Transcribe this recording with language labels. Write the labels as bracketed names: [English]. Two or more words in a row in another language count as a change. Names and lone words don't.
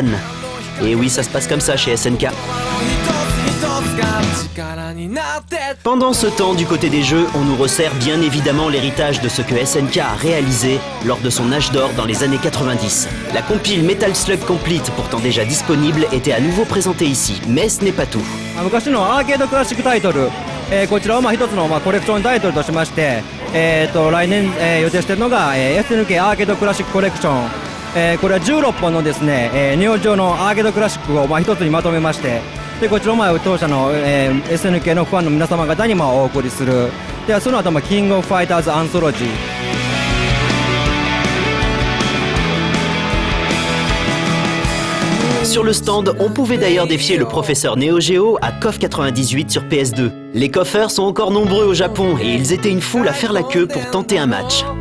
[French] Et oui, ça se passe comme ça chez SNK. Pendant ce temps, du côté des jeux, on nous resserre bien évidemment l'héritage de ce que SNK a réalisé lors de son âge d'or dans les années 90. La compile Metal Slug Complete, pourtant déjà disponible, était à nouveau présentée ici, mais ce n'est pas tout. [Japanese] 昔のアーケードクラシックタイトル、こちらを一つのコレクションタイトルとしまして、来年、予定しているのが、SNK アーケードクラシックコレクション、これは16本のですね、ネオ上のアーケードクラシックを一つにまとめまして、でこちらを当社の、SNK のファンの皆様方にお送りする。でその後キングオブファイターズアンソロジー。 [French] Sur le stand, on pouvait d'ailleurs défier le professeur Neo Geo à KOF 98 sur PS2. Les coffeurs sont encore nombreux au Japon et ils étaient une foule à faire la queue pour tenter un match.